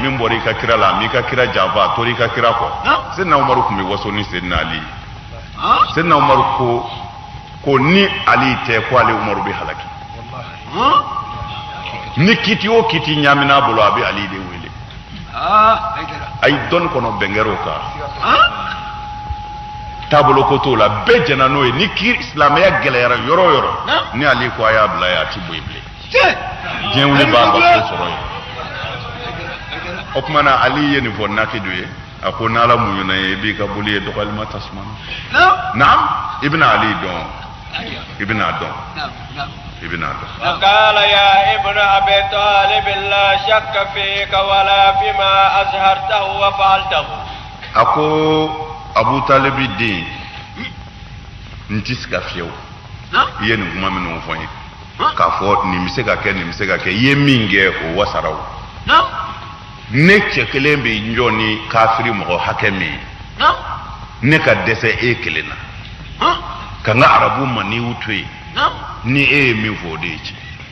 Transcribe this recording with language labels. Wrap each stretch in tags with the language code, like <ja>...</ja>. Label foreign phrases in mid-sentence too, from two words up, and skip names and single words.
<bm>min bɔra i ka kira la m'i ka kira janfa a tora i ka kira kɔ Seydina Umaru tun bɛ waso ni Seydina Ali Seydina Umaru ko ni Ali tɛ ko ale Umaru bɛ halaki ni kiti o kiti ɲamina bolo a bɛ Ali de wele a ye dɔnni kɔnɔ bɛnkɛr'o kan taabolo ko t'o la bɛɛ jɛnna n'o ye ni silamɛya gɛlɛyara yɔrɔ o yɔrɔ ni Ali ko a y'a bila yen a ti bɔ yen bilen diɲɛ wuli b'a ba so sɔrɔ yen o tuma na Ali ye nin fɔ naki dɔ ye a ko n'ala muɲuna ye i b'i ka boli ye dɔgɔlima tasuma naam i bɛna Ali dɔn i bɛna dɔn i bɛna dɔn.</bm> <ar>قال يا ابن أبي طالب لا شك فيك ولا فيما أظهرته وفعلته.</ar> <bm>a ko Abu Talibi den n tɛ se ka fiyɛwu i ye nin kuma minnu fɔ n ye k'a fɔ nin bɛ se ka kɛ nin bɛ se ka kɛ i ye min kɛ o wasara o ne cɛ kelen bɛ jɔ ni kafiri mɔgɔ hakɛ min ye ne ka dɛsɛ e kelen na ka n ka arabu maniw to yen ni e ye min fɔ o de ye tiɲɛ</bm>